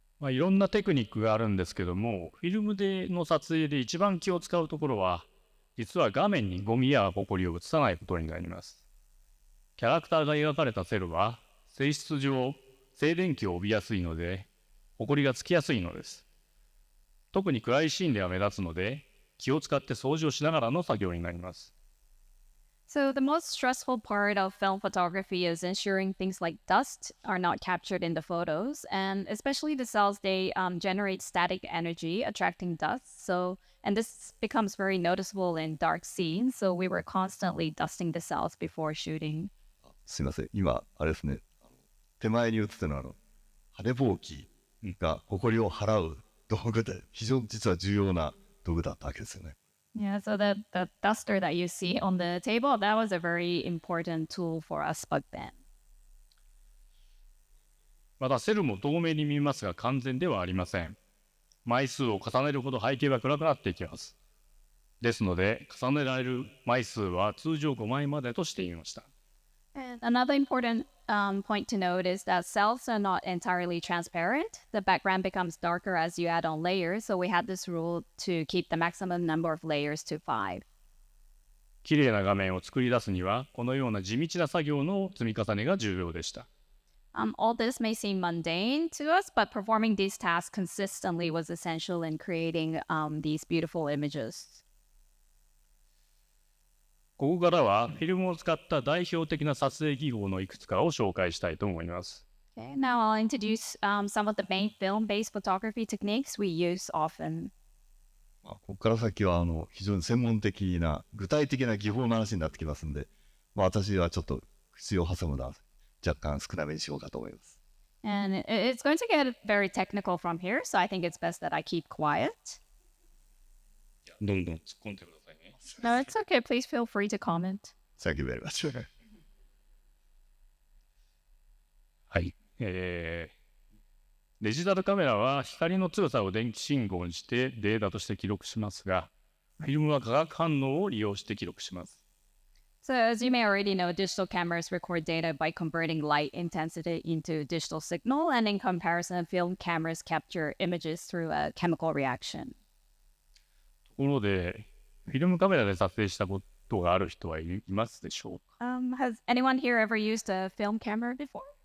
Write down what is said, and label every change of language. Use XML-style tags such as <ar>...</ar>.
<ja>いろんなテクニックがあるんですけども、フィルムでの撮影で一番気を使うところは、実は画面にゴミやホコリを映さないことになります。キャラクターが描かれたセルは、性質上、静電気を帯びやすいので、ホコリがつきやすいのです。特に暗いシーンでは目立つので、気を使って掃除をしながらの作業になります。</ja> <en>So the most stressful part of film photography is ensuring things like dust are not captured in the photos, and especially the cells, they generate static energy, attracting dust. And this becomes very noticeable in dark scenes. So we were constantly dusting the cells before shooting.</en> <ja>すいません、今あれですね、手前に映ってるのは晴れぼうきが埃を払う道具で非常に実は重要な道具だったわけですよね。</ja> <en>Yeah, so the duster that you see on the table, that was a very important tool for us back then.</en> <ja>またセルも透明に見えますが完全ではありません。枚数を重ねるほど背景は暗くなっていきます。ですので、重ねられる枚数は通常5枚までとしていました。</ja> <en>And another important point to note is that cells are not entirely transparent. The background becomes darker as you add on layers, so we had this rule to keep the maximum number of layers to 5.</en> <ja>綺麗な画面を作り出すには、このような地道な作業の積み重ねが重要でした。</ja> <en>All this may seem mundane to us, but performing these tasks consistently was essential in creating these beautiful images.</en> <ja>ここからはフィルムを使った代表的な撮影技法のいくつかを紹介したいと思います。</ja> <en>Okay, now I'll introduce some of the main film-based photography techniques we use often.</en> <ja>ここから先は非常に専門的な具体的な技法の話になってきますんで、私はちょっと口を挟むのは若干少なめにしようかと思います。</ja> <en>And it's going to get very technical from here, so I think it's best that I keep quiet.</en> <ja>どんどん突っ込んでくださいね。</ja> <en>No, it's okay. Please feel free to comment. Thank you very much.</en> <ja>はい。デジタルカメラは光の強さを電気信号にしてデータとして記録しますが、フィルムは化学反応を利用して記録します。</ja> <en>So as you may already know, digital cameras record data by converting light intensity into digital signal, and in comparison, film cameras capture images through a chemical reaction.</en> <ja>ところで、フィルムカメラで撮影したことがある人はいますでしょうか？</ja> <en>Has anyone here ever used a film camera before?</en>